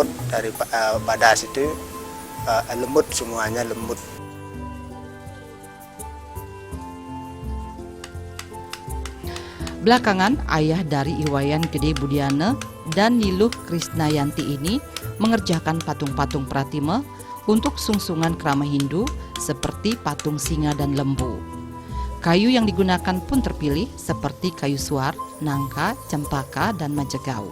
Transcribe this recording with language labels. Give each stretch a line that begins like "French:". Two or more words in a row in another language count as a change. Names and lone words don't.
Indonesian: Dari padas itu lembut, semuanya lembut. Belakangan, ayah dari Iwayan Gede Budiana dan Niluh Krisnayanti ini mengerjakan patung-patung Pratima untuk sungsungan kerama Hindu seperti patung singa dan lembu. Kayu yang digunakan pun terpilih seperti kayu suar, nangka, cempaka, dan majegau.